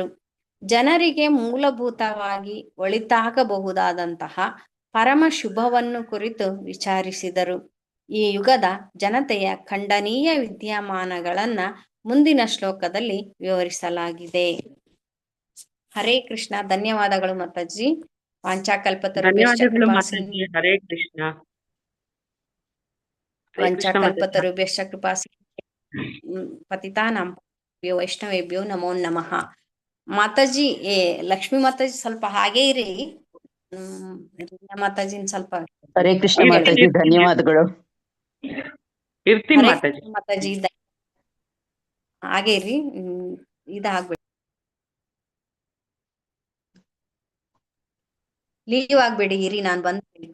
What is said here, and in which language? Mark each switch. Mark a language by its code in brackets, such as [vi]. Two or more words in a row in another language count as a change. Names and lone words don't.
[kn] ಜನರಿಗೆ ಮೂಲಭೂತವಾಗಿ ಒಳಿತಾಗಬಹುದಾದಂತಹ ಪರಮ ಶುಭವನ್ನು ಕುರಿತು ವಿಚಾರಿಸಿದರು. ಈ ಯುಗದ ಜನತೆಯ ಖಂಡನೀಯ ವಿದ್ಯಮಾನಗಳನ್ನ ಮುಂದಿನ ಶ್ಲೋಕದಲ್ಲಿ ವಿವರಿಸಲಾಗಿದೆ. ಹರೇ ಕೃಷ್ಣ. ಧನ್ಯವಾದಗಳು ಮಾತಾಜಿ. ಹರೇ ಕೃಷ್ಣ. [sa] ವಂಚಾಕಲ್ಪತರುಭ್ಯಶ್ಚ ಕೃಪಾ ಪತಿತಾನಾಂ ವೈಷ್ಣವೇಭ್ಯೋ ನಮೋ ನಮಃ. [kn] ಮಾತಾಜಿ, ಲಕ್ಷ್ಮೀ ಮಾತಾಜಿ ಸ್ವಲ್ಪ ಹಾಗೆ ಇರಿ. ಮಾತಾಜಿನ ಸ್ವಲ್ಪ ಹರೇ ಕೃಷ್ಣ ಮಾತಾಜಿ, ಧನ್ಯವಾದಗಳು. ಇರ್ತೀನಿ ಮಾತಾಜಿ. ಮಾತಾಜಿ ಹಾಗೆ ಇರ್ರಿ. ಇದಾಗ್ಬೇಡಿ, ಲೀವ್ ಆಗ್ಬೇಡಿ, ಇರಿ ನಾನು ಬಂದ್ಬಿಡಿ.